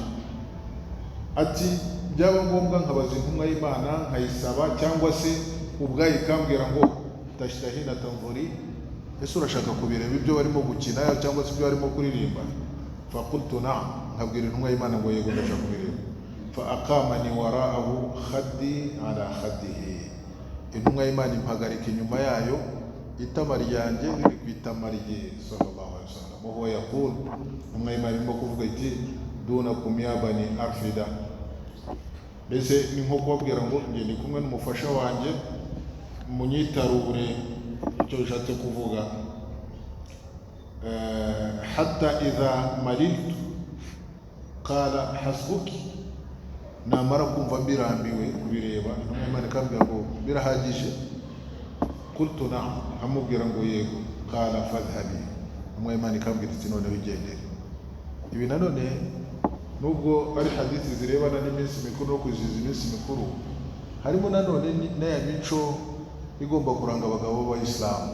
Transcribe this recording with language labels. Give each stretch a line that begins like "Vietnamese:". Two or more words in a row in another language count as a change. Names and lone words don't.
Kinyarwanda: Ati byaba ngombwa nkabaza intumwa y'Imana nkayisaba, cyangwa se ubwayo ikambwira ngo
Arabic: تشتهين تنظري,
Kinyarwanda: ese urashaka kubireba ibyo barimo gukina cyangwa se ibyo barimo kuririmba?
Arabic: فقلت نعم,
Kinyarwanda: nkabwira intumwa y'Imana ngo yego ndashaka kubireba.
Arabic: فأقامني وراءه خدي على خده,
Kinyarwanda: intumwa y'Imana impagarika inyuma yayo, itama ryanjye riri ku itama rye
Arabic: صلى الله عليه وسلم. وهو يقول,
Kinyarwanda: intumwa y'Imana irimo kuvuga iti
Arabic: دونكم يا بني أرفدة,
Kinyarwanda: mbese ni nko kubabwira ngo njye ndi kumwe n'umufasha wanjye, munyitarure. Icyo bishatse kuvuga
Arabic: حتى إذا مللت قال حسبك,
Kinyarwanda: namara kumva mbirambiwe kubireba, intumwa y'Imana ikambwira ngo birahagije.
Arabic: قلت نعم,
Kinyarwanda: amubwira ngo yego.
Arabic: قال فاذهبي,
Kinyarwanda: intumwa y'Imana ikambwira iti none wigendere. Ibi nanone nubwo ari hadithi zirebana n'iminsi mikuru no kwizihiza iminsi mikuru, harimo nanone n'aya mico igomba kuranga abagabo b'Abayisilamu.